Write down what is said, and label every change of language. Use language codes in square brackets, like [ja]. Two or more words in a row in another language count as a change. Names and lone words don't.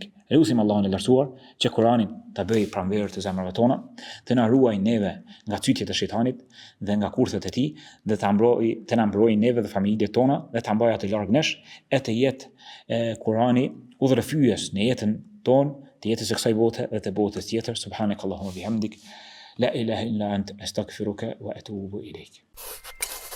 [sq] Lutim Allahun e lartësuar që Kuranin ta bëjë pranverë të zemrave tona, të na ruajë neve nga cytjet e shejtanit dhe nga kurthet e tij, dhe të na mbrojë neve dhe familjet tona dhe ta mbajë atë larg nesh, e të jetë Kurani udhërfyes në jetën tonë, të jetës së kësaj bote dhe të botës tjetër. [ar] سبحانك اللهم بحمدك، لا إله إلا أنت، أستغفرك وأتوب إليك.